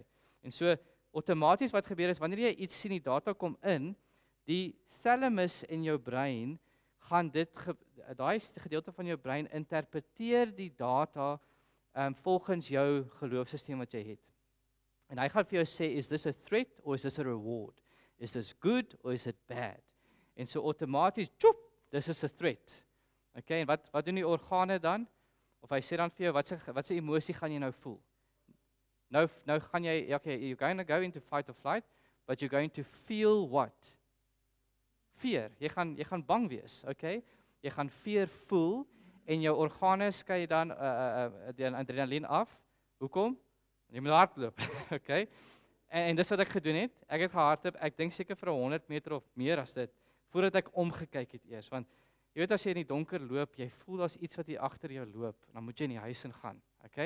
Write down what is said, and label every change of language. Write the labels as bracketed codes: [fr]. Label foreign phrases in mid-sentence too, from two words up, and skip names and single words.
[af] En so outomaties wat gebeur is wanneer jy iets sien, die data kom in, die thalamus in jou brein gaan daai gedeelte van jou brein interpreteer die data volgens jou geloofsisteem wat jy het. En hy gaan vir jou sê, [en] is this a threat or is this a reward? Is this good or is it bad? [af] En so outomaties, [en] this is a threat. [af] Okay, en wat doen die organe dan? Of hy sê dan vir jou, wat se emosie gaan jy nou voel? Nou gaan jy, [en] okay, you're going to go into fight or flight, but you're going to feel what? Fear. [af] Jy gaan bang wees, okay? Jy gaan fear voel en jou organe skei dan die adrenalien af. Hoekom? Jy moet hardloop, okay? En dis wat ek gedoen het. Ek het gehardloop, ek dink seker vir 100 meter of meer as dit, voordat ek omgekyk het eers, want jy weet as jy in die donker loop, jy voel daar's iets wat hier agter jou loop, dan moet jy in die huis ingaan, okay?